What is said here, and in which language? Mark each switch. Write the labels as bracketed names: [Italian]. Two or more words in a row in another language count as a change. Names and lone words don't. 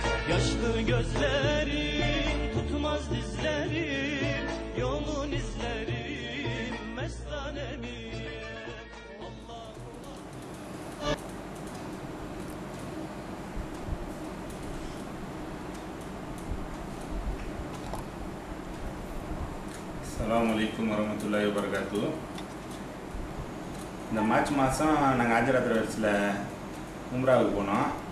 [Turkish] Yaşlı gözlerim tutmaz dizlerim, yolun izlerim mestanemiyem. Allah. [Arabic] السلام عليكم ورحمة الله وبركاته. [Tamil] இந்த மார்ச் மாதம் நாங்கள் ஹஜ்ரத் ட்ராவல்ஸில் உம்ராவுக்கு போனோம்.